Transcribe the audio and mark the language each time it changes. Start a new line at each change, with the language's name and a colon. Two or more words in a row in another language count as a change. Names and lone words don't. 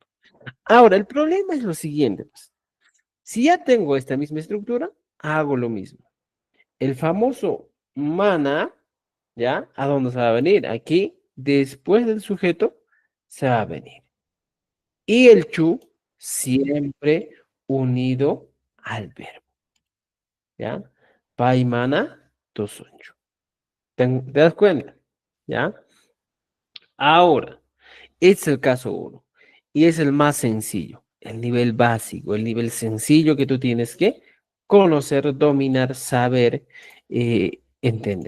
Spanish: Ahora, el problema es lo siguiente, pues. Si ya tengo esta misma estructura, hago lo mismo. El famoso mana, ¿ya? ¿A dónde se va a venir? Aquí, después del sujeto, se va a venir. Y el chu, siempre unido al verbo, ¿ya?
Quechua: Pai mana, tosunchu.
Spanish: ¿Te das cuenta? ¿Ya? Ahora, este es el caso 1 y es el más sencillo, el nivel básico, el nivel sencillo que tú tienes que conocer, dominar, saber, entender.